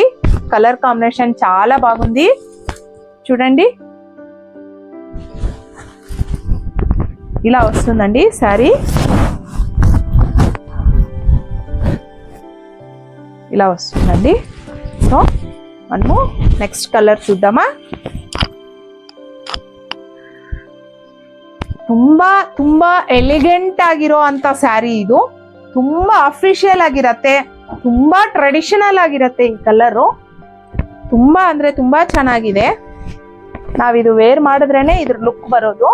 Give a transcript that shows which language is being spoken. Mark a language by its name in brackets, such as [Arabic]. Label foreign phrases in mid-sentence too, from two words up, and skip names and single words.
[English] colour combination [Telugu] చాలా బాగుంది. చూడండి, ఇలా వస్తుందండి శారీ. ఇలా వస్తుందండి. సో మనము [English] next colour [Telugu] చూద్దామా. [Kannada] ತುಂಬಾ ಎಲಿಗೆಂಟ್ ಆಗಿರೋ ಅಂತ ಸ್ಯಾರಿ ಇದು. ತುಂಬಾ ಅಫಿಷಿಯಲ್ ಆಗಿರತ್ತೆ, ತುಂಬಾ ಟ್ರೆಡಿಷನಲ್ ಆಗಿರತ್ತೆ. ಈ ಕಲರು ತುಂಬಾ ಅಂದ್ರೆ ತುಂಬಾ ಚೆನ್ನಾಗಿದೆ. ನಾವಿದು ವೇರ್ ಮಾಡಿದ್ರೇನೆ ಇದ್ರ ಲುಕ್ ಬರೋದು.